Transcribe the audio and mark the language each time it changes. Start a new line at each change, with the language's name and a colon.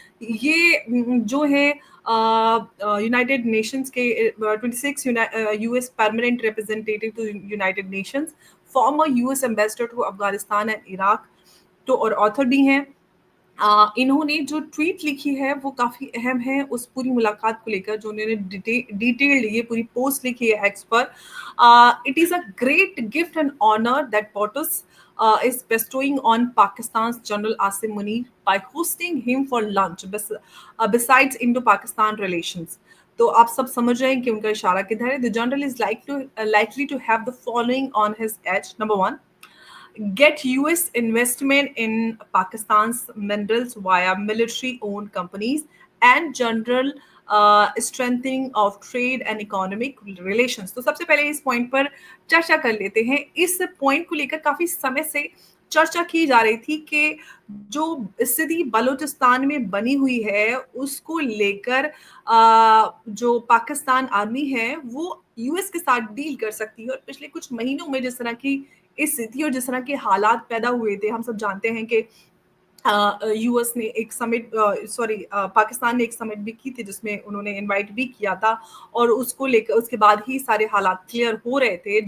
Hindi: ये जो है यूनाइटेड नेशंस के 26 US
English: permanent representative to United Nations, former US ambassador to Afghanistan and Iraq,
Hindi: तो और ऑथर भी हैं। इन्होंने जो ट्वीट लिखी है वो काफ़ी अहम है उस पूरी मुलाकात को लेकर, जो उन्होंने डिटेल्ड ये पूरी पोस्ट लिखी है एक्स पर।
English: it is a great gift and honour that
Hindi: POTUS is bestowing on Pakistan's General Asim Munir by hosting him for lunch, besides Indo-Pakistan relations. तो आप सब समझ रहे हैं कि उनका इशारा किधर है।
English: The general is likely to have the following on his edge. Number one, get US investment in Pakistan's minerals via military-owned companies and general strengthening of trade and economic relations।
Hindi: तो सबसे पहले इस पॉइंट पर चर्चा कर लेते हैं। इस पॉइंट को लेकर काफ़ी समय से चर्चा की जा रही थी कि जो स्थिति बलूचिस्तान में बनी हुई है, उसको लेकर जो पाकिस्तान आर्मी है, वो यूएस के साथ डील कर सकती है। और पिछले कुछ महीनों में जिस तरह की स्थिति और जिस तरह के हालात पैदा हुए थे, हम सब जानते हैं कि यूएस ने एक समिट पाकिस्तान ने एक समिट भी की थी जिसमें उन्होंने इनवाइट भी किया था, और उसको लेकर उसके बाद ही सारे हालात क्लियर हो रहे थे।